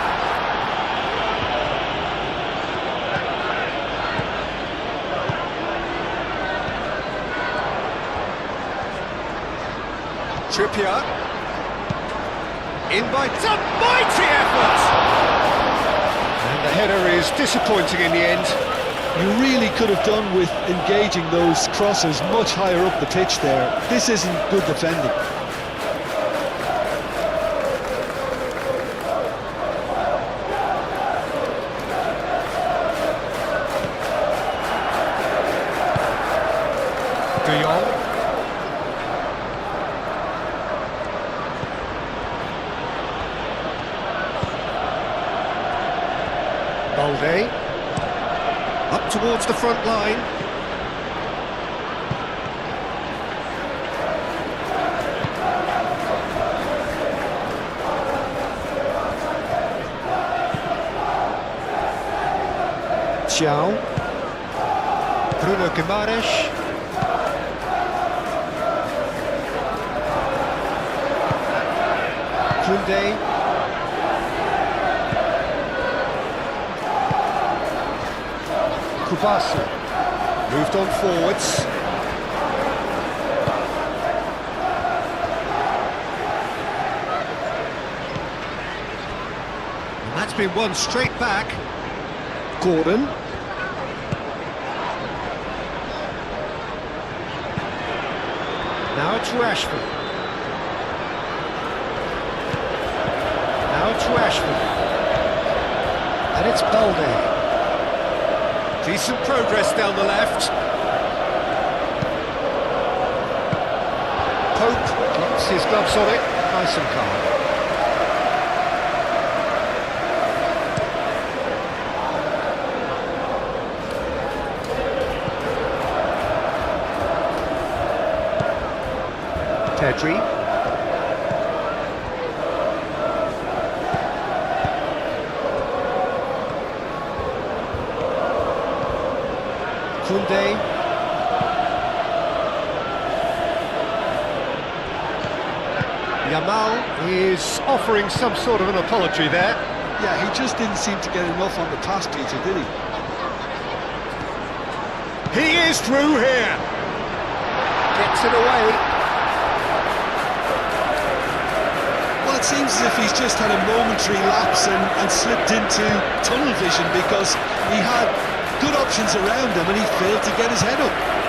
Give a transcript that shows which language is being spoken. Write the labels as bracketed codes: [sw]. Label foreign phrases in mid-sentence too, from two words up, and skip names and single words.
[en] Trippier. In by a mighty effort! And the header is disappointing in the end. You really could have done with engaging those crosses much higher up the pitch there. This isn't good defending. De Jong. Balde. Up towards the front line. Chow. Bruno Guimaraes. Koundé. Kubasi moved on forwards. And that's been won straight back. Gordon. Now it's Rashford. Now it's Rashford. And it's Balde. Decent progress down the left. Pope gets his gloves on it, nice and calm. Pedri. Koundé. Yamal is offering some sort of an apology there. Yeah, he just didn't seem to get enough on the pass, Peter, did he? He is through here. Gets it away. Well, it seems as if he's just had a momentary lapse and slipped into tunnel vision because he had good options around him and he failed to get his head up.